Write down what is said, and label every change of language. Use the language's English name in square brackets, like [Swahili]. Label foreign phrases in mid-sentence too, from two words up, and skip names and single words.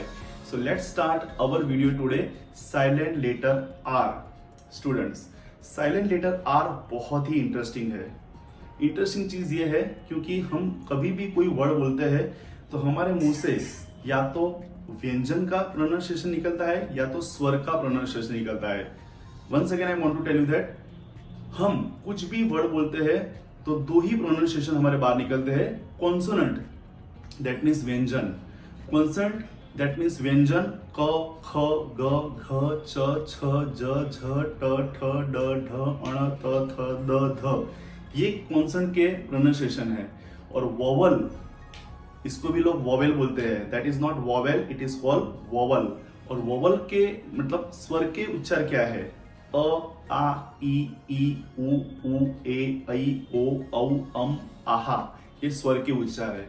[English] so let's start our video today, silent letter R. [Hindi] स्टूडेंट्स, [English] silent letter R [Hindi] बहुत ही इंटरेस्टिंग है। इंटरेस्टिंग चीज ये है क्योंकि हम कभी भी कोई वर्ड बोलते हैं तो हमारे मुंह से या तो व्यंजन का प्रोनाउंसिएशन निकलता है या तो स्वर का प्रोनाउंसिएशन निकलता है। [English] once again I want to tell you that [Hindi] हम कुछ भी वर्ड बोलते हैं तो दो ही प्रोनाउंसिएशन हमारे बाहर निकलते हैं। [English] consonant that means व्यंजन, consonant that means व्यंजन, कॉन्सोनेंट दैट मीन्स व्यंजन, [Hindi] क, ख, ग, घ, च, छ, ज, झ, ट, ठ, ड, ढ, अण, त, थ, द, ध, ये कॉन्सोनेंट के प्रोनाउंसिएशन है। और वोवल, इसको भी लोग वोवेल बोलते हैं, [English] that is not vowel, it is called vowel. [Hindi] और वोवल के मतलब स्वर के उच्चार क्या है? अ, आ, ई, उ, ए, ऐ, ओ, औ, आहा, ये स्वर के उच्चार है।